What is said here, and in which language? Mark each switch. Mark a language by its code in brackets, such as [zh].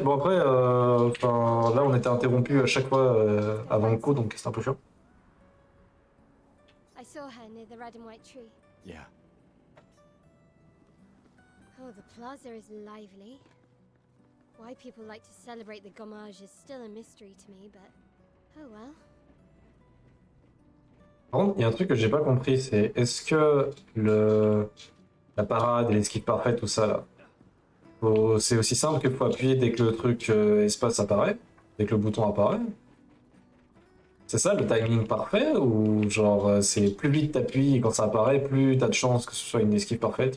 [fr] Bon après, là on était interrompu à chaque fois avant le coup, donc c'est un peu chiant. [en] I saw her near the red and white tree. Yeah. Oh, the plaza is lively. Why people like to celebrate the gommage is still a mystery to me, but oh well. [fr] Par contre, il y a un truc que j'ai pas compris, c'est est-ce que la parade et l'esquive parfaite, tout ça là, c'est aussi simple qu'il faut appuyer dès que le truc espace apparaît, dès que le bouton apparaît? C'est ça le timing parfait ou genre c'est plus vite t'appuies et quand ça apparaît, plus t'as de chances que ce soit une esquive parfaite.